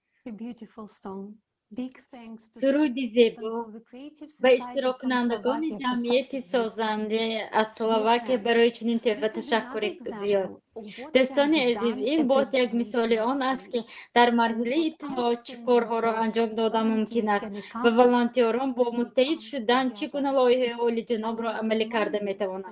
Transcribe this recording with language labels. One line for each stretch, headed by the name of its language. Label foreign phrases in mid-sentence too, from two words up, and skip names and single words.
English: a beautiful song. Big thanks to
Tajik: Суруди зебо
English: of the Creative
Tajik: ба
English: Society
Tajik: иштироккунандагони
English: from Slovakia for
Tajik: ҷамъияти
English: such a
Tajik: созанде аз Словакия барои чунин теҳфа ташаккури зиёд. Дӯстони азиз, ин боз як мисоли он аст, ки дар марҳилаи иттилоот чӣ корҳоро анҷом додан мумкин аст ва волонтерон бо муттаҳид шудан чӣ гуна лоиҳаи олиҷанобро амалӣ карда метавонанд.